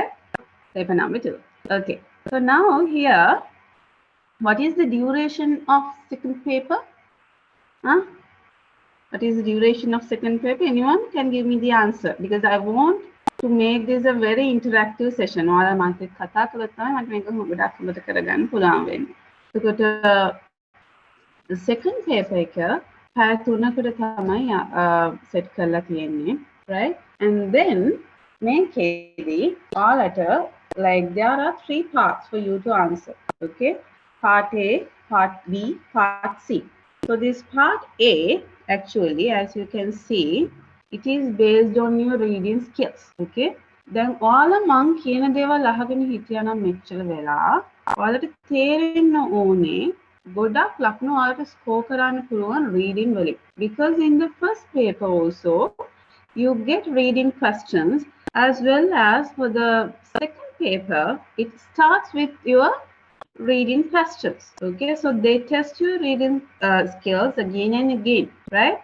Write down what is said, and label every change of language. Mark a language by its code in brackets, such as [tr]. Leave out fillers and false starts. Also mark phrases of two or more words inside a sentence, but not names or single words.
[en] Paper number 2. Okay, so now here, what is the duration of second paper? Huh? What is the duration of second paper? Anyone can give me the answer because I want to make this a very interactive session. [si] ඔයාලා මාත් එක්ක කතා කළොත් තමයි මට මේක ගොඩක් හොඳට කරගන්න පුළුවන් වෙන්නේ. එතකොට [en] the second paper [si] එක පැය 3කට තමයි set කරලා තියෙන්නේ, right? [en] And then [si] මේකේදී ඔයාලට [en] like there are 3 parts for you to answer, okay? Part A, part B, part C. So this part A, actually, as you can see, it is based on your reading skills, okay? Then all [si] මං කියන දේවල් අහගෙන හිටියා නම් මෙච්චර වෙලා ඔයාලට තේරෙන්න ඕනේ ගොඩක් ලකුණු ඔයාලට score කරන්න පුළුවන් reading වලින්. [en] Because in the first paper also, you get reading questions as well as for the second paper, it starts with your reading questions, okay? So they test your reading skills again and again, right?